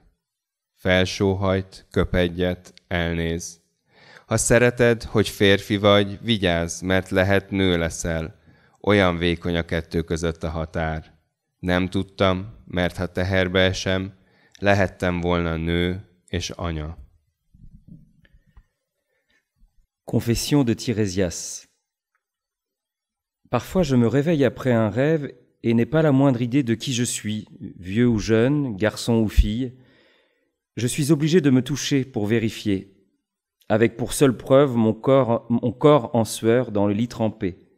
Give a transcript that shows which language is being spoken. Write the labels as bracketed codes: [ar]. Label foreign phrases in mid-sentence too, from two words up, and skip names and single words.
[hu] Felsóhajt, köp egyet, elnéz. Ha szereted, hogy férfi vagy, vigyázz, mert lehet nő leszel. Olyan vékony a kettő között a határ. Nem tudtam, mert ha teherbe esem, lehettem volna nő és anya. [fr] Confession de Tiresias. Parfois je me réveille après un rêve et n'ai pas la moindre idée de qui je suis, vieux ou jeune, garçon ou fille. Je suis obligé de me toucher pour vérifier, avec pour seule preuve mon corps en sueur dans le lit trempé.